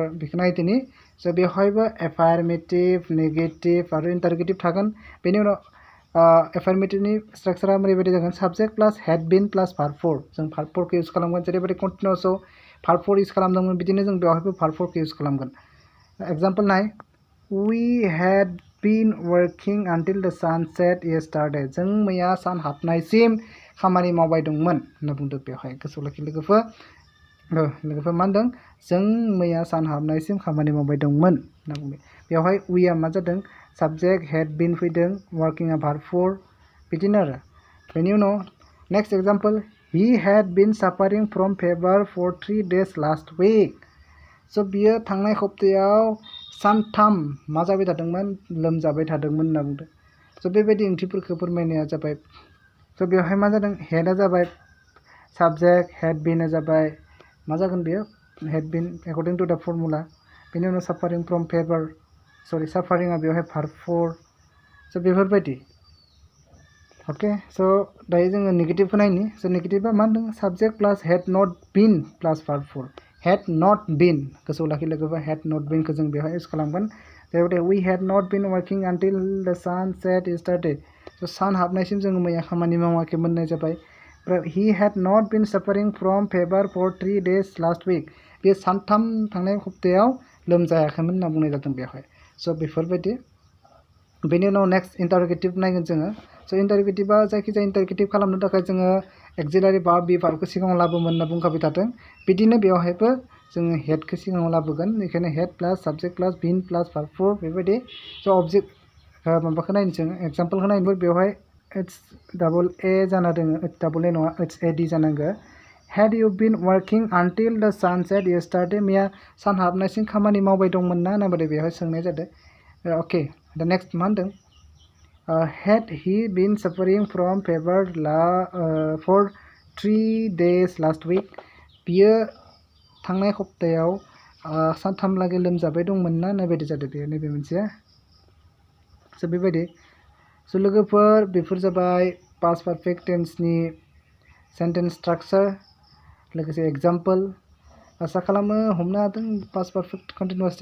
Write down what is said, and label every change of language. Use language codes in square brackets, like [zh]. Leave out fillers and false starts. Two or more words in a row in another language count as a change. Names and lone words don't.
[brx] बेखौ नायदोनि स' बेवहायबो [en] affirmative negative [brx] आरो इन्टारगेटिभ थागोन बेनि उनाव एफार्मेटिभनि स्ट्राक्चारा ओरैबायदि जागोन [en] subject plus had been plus verb for [brx] जों भार्ब फरखौ इउज खालामगोन जेरैबायदि कन्टिन्युअसआव [en] verb for use [brx] खालामदोंमोन बिदिनो जों बेवहायबो भार्ब फरखौ इउज खालामगोन एग्जाम्पल नाय [en] We had been working until the sun set yesterday. [brx] जों मैया सान हाबनायसिम खामानि मावबाय दंमोन होनना बुंदों बेवहाय गोसोआव लाखि लोगोफोर मा होनदों जों मैया सान हाबनायसिम खामानि मावबाय दंमोन होनना बुंदों बेवहाय weआ मा जादों साबजेक्ट [en] had been [brx] फैदों working आ [en] verb for [brx] बिदिनो आरो बेनि उनाव [en] next example he had been suffering from fever for 3 days last week. [brx] स' बियो थांनाय हप्तायाव सानथाम मा जाबाय थादोंमोन लोमजाबाय थादोंमोन होनना बुंदों स' बेबायदि ओंथिफोरखौ फोरमायनाया जाबाय स' बेवहाय मा जादों हेडआ जाबाय साबजेक्ट हेड बिनआ जाबाय मा जागोन बेयो [en] had been according to the formula [brx] बेनि उनाव [en] suffering from fever [brx] साफारिंआ बेवहाय भार्ब फर स' बेफोरबायदि अके स' दायो जोङो नेगेटिभखौ नायनि स' नेगेटिभआ मा होनदों [en] subject plus had not been plus verb for had not been [brx] गोसोआव लाखि लोगोफोर [en] had not been [brx] खौ जों बेवहाय इउज खालामगोन जेरैबायदि [en] we had not been working until the sun set [brx] yesterday स' सान हाबनायसिम जोङो मैया खामानि मावाखैमोन होननाय जाबाय [en] he had not been suffering from fever for 3 days last week [brx] बे सानथाम थांनाय हप्तायाव लोमजायाखैमोन होनना बुंनाय जादों बेवहाय स' बेफोरबायदि बेनि उनाव [en] next interrogative [brx] नायगोन जोङो स' इन्टारगेटिभआ जायखिजाया इन्टारगेटिभ खालामनो थाखाय जोङो [en] auxiliary verb [brx] बि भार्बखौ सिगाङाव लाबोमोन होनना बुंखाबाय थादों बिदिनो बेवहायबो जोङो हेडखौ सिगाङाव लाबोगोन बेखायनो [en] had plus subject plus been plus verb for [brx] बेबायदि स' अबजेक्ट माबाखौ नायनो जोङो एग्जाम्पलखौ नायनोबो बेवहाय [en] H double A [brx] जाना दङ [en] H double A [brx] नङा [en] H A D [brx] जानांगौ [en] had you been working until the sun set yesterday [brx] मैया सान हाबनायसिम खामानि मावबाय दंमोन ना होननानै बेवहाय सोंनाय जादों अके दा नेक्स्ट मा होनदों [en] had he been suffering from fever for 3 days last week [brx] बियो थांनाय हप्तायाव सानथामलागै लोमजाबाय दंमोन ना होननाय बायदि जादों बेयो नैबे मोनसे स' बेबायदि स' लोगोफोर बेफोर जाबाय [en] past perfect tense sentence structure [brx] लोगोसे एग्जाम्पल आसा खालामो हमनो हादों [en] past perfect continuous